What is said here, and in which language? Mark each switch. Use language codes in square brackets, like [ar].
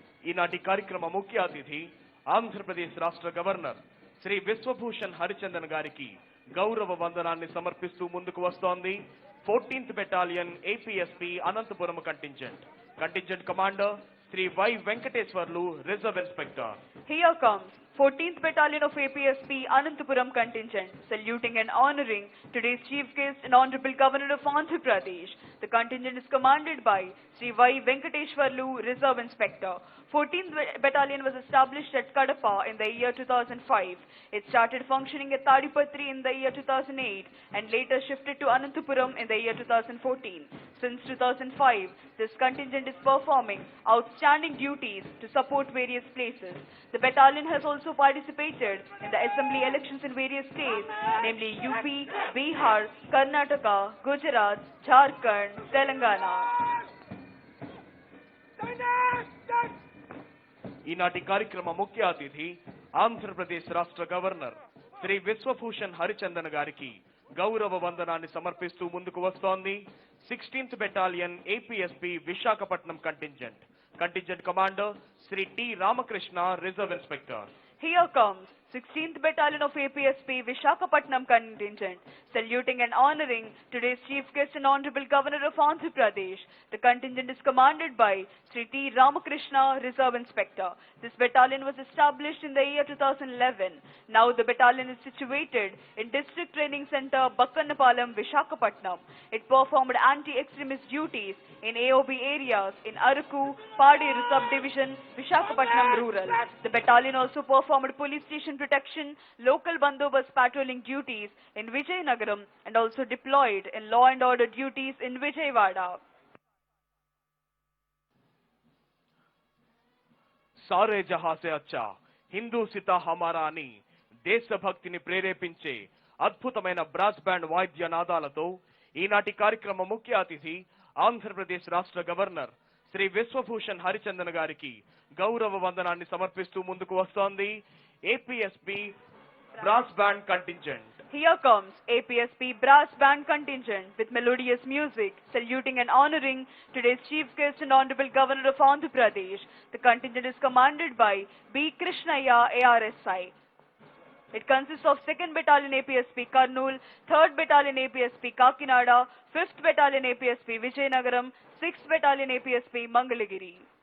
[te] ఈనాటి కార్యక్రమ ముఖ్య అతిథి ఆంధ్రప్రదేశ్ రాష్ట్ర గవర్నర్ శ్రీ విశ్వభూషణ్ హరిచందన్ గారికి గౌరవ వందనాన్ని సమర్పిస్తూ ముందుకు వస్తోంది 14th battalion APSP Anantapuram contingent commander Shri why Venkateswarlu reserve inspector. [en] Here comes 14th Battalion of APSP Anantapuram contingent, saluting and honoring today's chief guest and Honorable Governor of Andhra Pradesh. The contingent is commanded by Sri Y. Venkateshwarlu, Reserve Inspector. 14th Battalion was established at Kadapa in the year 2005. It started functioning at Tadipatri in the year 2008 and later shifted to Anantapuram in the year 2014. Since 2005, this contingent is performing outstanding duties to support various places. The battalion has also participated in the assembly elections in various states, namely UP, Bihar, Karnataka, Gujarat, Jharkhand, Telangana. [te] ఈనాటి కార్యక్రమ ముఖ్య అతిథి ఆంధ్రప్రదేశ్ రాష్ట్ర governor Shri Vishwabhushan Harichandan గారికి గౌరవ వందనాన్ని సమర్పిస్తూ ముందుకు వస్తోంది 16th battalion APSP Visakhapatnam contingent commander Shri T Ramakrishna, reserve inspector. [en] Here comes 16th Battalion of APSP Visakhapatnam contingent, saluting and honoring today's chief guest and Honorable Governor of Andhra Pradesh. The contingent is commanded by Sri T. Ramakrishna, Reserve Inspector. This battalion was established in the year 2011. Now the battalion is situated in District Training Center, Bakkannapalam, Visakhapatnam. It performed anti-extremist duties in AOB areas in Araku, Paderu Subdivision, Visakhapatnam Rural. The battalion also performed police station protection, local bandobast patrolling duties in Vijayanagaram and also deployed in law and order duties in Vijayawada. [hi] సారే జహా సే అచ్చా హిందూ సితా హమారా [te] అని దేశభక్తిని ప్రేరేపించే అద్భుతమైన brass band వాయిద్య నాదాలతో ఈనాటి కార్యక్రమ ముఖ్య అతిథి ఆంధ్రప్రదేశ్ రాష్ట్ర గవర్నర్ శ్రీ విశ్వభూషణ్ హరిచందన్ గారికి గౌరవ వందనాన్ని సమర్పిస్తూ ముందుకు వస్తోంది APSP Brass Band Contingent. [en] Here comes APSP Brass Band Contingent with melodious music, saluting and honoring today's chief guest and Honorable Governor of Andhra Pradesh. The contingent is commanded by B. Krishnaya, ARSI. It consists of 2nd Battalion APSP Kurnool, 3rd Battalion APSP Kakinada, 5th Battalion APSP Vijayanagaram, 6th Battalion APSP Mangalagiri.